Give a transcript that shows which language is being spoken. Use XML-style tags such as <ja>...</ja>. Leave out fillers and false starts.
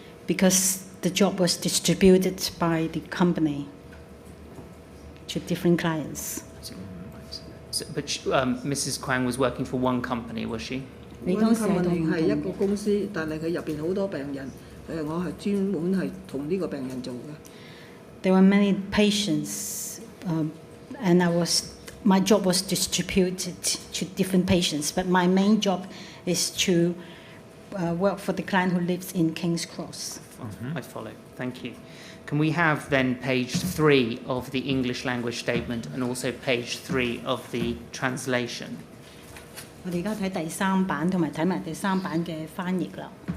<en>Because the job was distributed by the company to different clients. So, but Mrs. Quang was working for one company, was she?</en> <zh>你當時係同係一個公司，但係佢入邊好多病人，我係專門係同呢個病人做嘅。</zh> <en>There were many patients, and my job was distributed to different patients. But my main job is to work for the client who lives in King's Cross. I follow. Thank you. Can we have then page 3 of the English language statement and also page 3 of the translation?</en> <zh>我哋而家睇第3版同埋睇埋第3版嘅翻譯啦。</zh>